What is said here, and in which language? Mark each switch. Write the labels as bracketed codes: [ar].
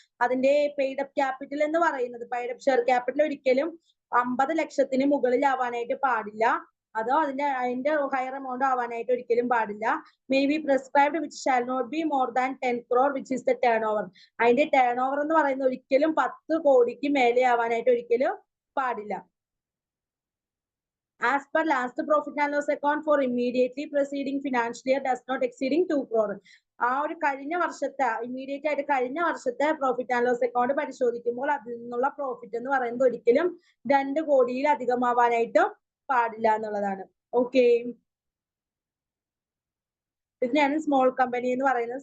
[ml] അതിന്റെ paid up capital എന്ന് പറയുന്നത്, പെയ്ഡ് അപ്പ് ഷെയർ ക്യാപിറ്റൽ ഒരിക്കലും 50 ലക്ഷത്തിന് മുകളിലാവാനായിട്ട് പാടില്ല. അതോ അതിന്റെ ഹയർ എമൗണ്ട് ആവാനായിട്ട് ഒരിക്കലും പാടില്ല. [en] May be prescribed which shall not be more than 10 crore which is the turn over. [ml] അതിന്റെ ടേൺ ഓവർ എന്ന് പറയുന്നത് ഒരിക്കലും 10 കോടിക്ക് മേലെ ആവാനായിട്ട് ഒരിക്കലും പാടില്ല. [en] As per last profit and loss account for immediately preceding financial year does not exceeding 2 crore. [ml] ആ ഒരു കഴിഞ്ഞ വർഷത്തെ ഇമ്മീഡിയറ്റ് ആയിട്ട് കഴിഞ്ഞ വർഷത്തെ പ്രോഫിറ്റ് ആൻഡ് ലോസ് അക്കൗണ്ട് പരിശോധിക്കുമ്പോൾ അതിൽ നിന്നുള്ള പ്രോഫിറ്റ് എന്ന് പറയുന്നത് ഒരിക്കലും 2 കോടിയിൽ അധികമാവാനായിട്ട് പാടില്ല എന്നുള്ളതാണ്. ഓക്കെ, ഇതിനാണ് സ്മോൾ കമ്പനി എന്ന് പറയുന്നത്.